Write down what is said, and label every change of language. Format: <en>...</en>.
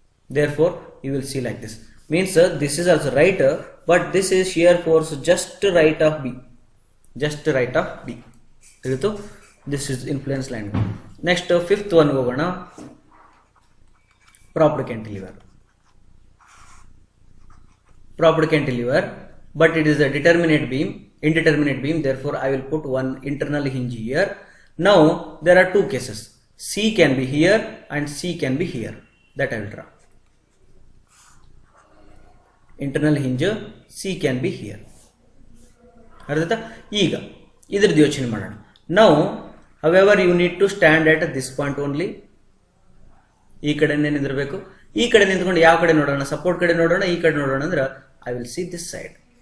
<en>Therefore you will see like this. Means this is also right, but this is shear force just right of B. Just right of B ತಿಳಿತು. This is influence line. Next fifth one ಹೋಗೋಣ, proper cantilever. Proper cantilever, but it is a indeterminate beam. Therefore, I will put one internal hinge here. Now, there are two cases. C can be here and C can be here. That I will draw. Internal hinge, C can be here.</en> <kn>ಅರ್ಥ, ಈಗ ಇದ್ರದ್ದು ಯೋಚನೆ ಮಾಡೋಣ.</kn> <en>Now, however, you need to stand at this point only.</en> <kn>ಈ ಕಡೆ ನಿಂದಿರಬೇಕು. ಈ ಕಡೆ ನಿಂತ್ಕೊಂಡು ಯಾವ ಕಡೆ ನೋಡೋಣ, ಸಪೋರ್ಟ್ ಕಡೆ ನೋಡೋಣ, ಈ ಕಡೆ ನೋಡೋಣ ಅಂದ್ರೆ</kn> <en>I will see this side.</en>